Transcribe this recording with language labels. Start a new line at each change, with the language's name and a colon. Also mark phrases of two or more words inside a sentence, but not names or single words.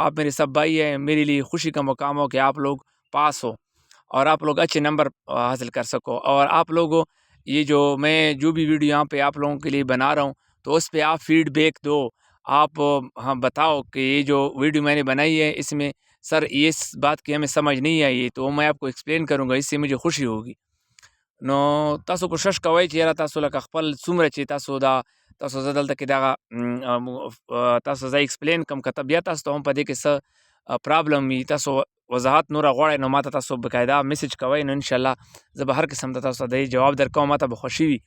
Urdu: آپ میرے سب بھائی ہیں، میرے لیے خوشی کا مقام ہو کہ آپ لوگ پاس ہو اور آپ لوگ اچھے نمبر حاصل کر سکو. اور آپ لوگوں یہ جو میں جو بھی ویڈیو یہاں پہ آپ لوگوں کے لیے بنا رہا ہوں تو اس پہ آپ فیڈ بیک دو، آپ ہاں بتاؤ کہ یہ جو ویڈیو میں نے بنائی ہے اس میں سر یہ بات کی ہمیں سمجھ نہیں آئی تو میں آپ کو ایکسپلین کروں گا، اس سے مجھے خوشی ہوگی.
Pashto: نو تاسو کوشش کوئ چې یاره تاسو لکه خپل څومره چې تاسو زه دلته کې دغه تاسو زه ایکسپلین کوم که بیا تاسو ته هم په دې کې څه پرابلم وي تاسو وضاحت نوره غواړئ نو ماته تاسو بقاعده میسج کوئ نو انشاءالله زه به هر قسم ته تاسو ته د جواب درکوم، ماته به خوشي وي.